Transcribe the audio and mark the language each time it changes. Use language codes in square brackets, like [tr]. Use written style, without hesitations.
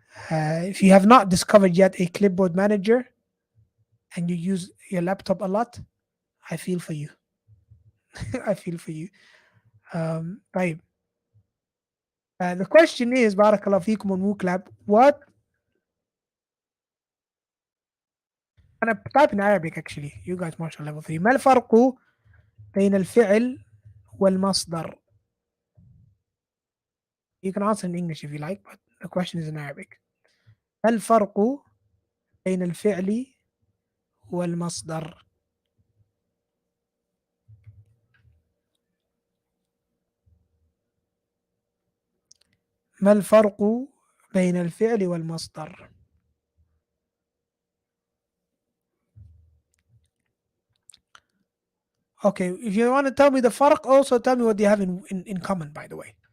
[en] If you have not discovered yet a clipboard manager and you use your laptop a lot, I feel for you. I feel for you. [ar] طيب. [en] The question is, [ar] barakallah feekum [en] on WooClap, what? [ar] أنا [en] type in Arabic actually. You guys marshal level 3. [ar] ما الفرق بين الفعل والمصدر? [en] You can answer in English if you like, but the question is in Arabic. [ar] ما الفرق بين الفعل والمصدر؟ [en] ما الفرق بين الفعل والمصدر؟ Okay, if you want to tell me the farq, also tell me what they have in common, by the way.